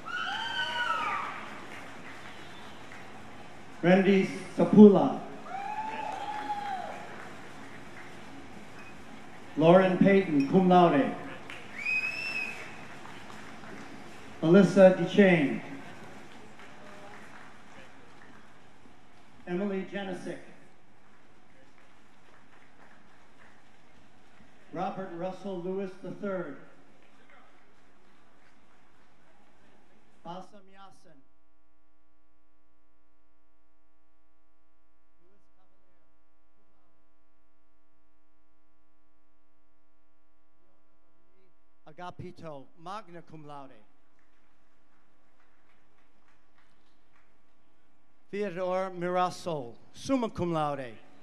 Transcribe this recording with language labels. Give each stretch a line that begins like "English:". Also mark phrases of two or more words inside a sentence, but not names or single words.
English: Randy Sapula. Lauren Payton,
Latin: cum laude.
English: Alyssa DeChain. Emily Janisic. Robert Russell Lewis III. Bassam Yassin. Louis Cavalier. Agapito,
Latin: magna cum laude.
English: Theodore Mirasol,
Latin: summa cum laude.